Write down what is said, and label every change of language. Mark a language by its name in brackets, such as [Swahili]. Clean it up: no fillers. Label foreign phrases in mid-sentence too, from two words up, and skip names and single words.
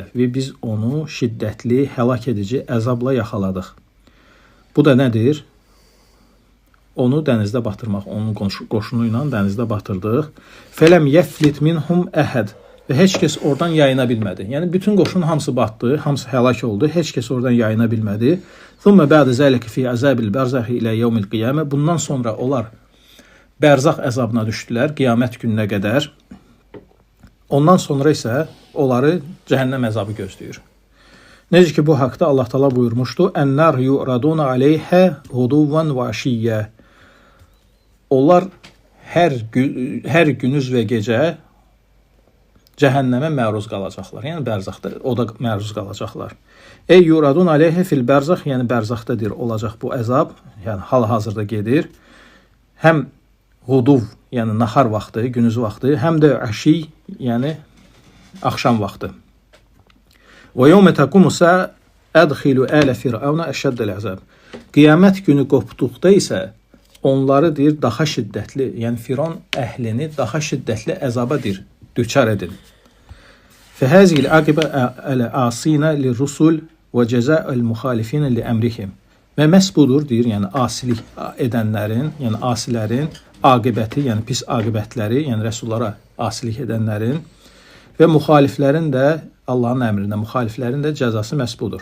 [Azerbaijani] Və biz onu şiddətli, həlak edici əzabla yaxaladıq. Bu da nədir? Onu dənizdə batırmaq, onun qoşunu ilə dənizdə batırdıq. [Arabic] فلم يفلت منهم أحد. [Azerbaijani] Və heç kəs oradan yayına bilmədi. Yəni bütün qoşun hamısı batdı, hamısı həlak oldu. Heç kəs oradan yayına bilmədi. [Arabic] ثم بعد ذلك في عذاب البرزخ إلى يوم القيامة. [Azerbaijani] Bundan sonra onlar bərzaq əzabına düşdülər qiyamət gününə qədər. Ondan sonra isə onları cəhənnəm əzabı gözləyir. Necə ki bu haqda Allah Taala buyurmuşdu: [Arabic] "النار يعرضون عليها غدوا وعشيا." [Azerbaijani] Onlar hər günüz və gecə cəhənnəmə məruz qalacaqlar. Yəni bərzaqda o da məruz qalacaqlar. [Arabic] أي يعرضون عليه في البرزخ, [Azerbaijani] yəni bərzaqdadır olacaq bu əzab, yəni hal-hazırda gedir. Həm huduv, yəni nahar vaxtı, günüz vaxtı, həm də əşi, yəni axşam vaxtı. [Arabic] ويوم تقوم الساعة أدخلوا آل فرعون أشد العذاب. [Azerbaijani] Qiyamət günü qopduqda isə onları deyir daha şiddətli, yəni Firon əhlini daha şiddətli əzaba deyir, düçar edin. [Arabic] فهذه عاقبة العاصين للرسل وجزاء المخالفين لأمرهم. [Azerbaijani] Və məhz budur deyir, yəni asilik edənlərin, yəni asilərin aqibəti, yəni pis aqibətləri, yəni rəsullara asilik edənlərin və müxaliflərin də Allahın əmrinə müxaliflərin də cəzası məhz budur.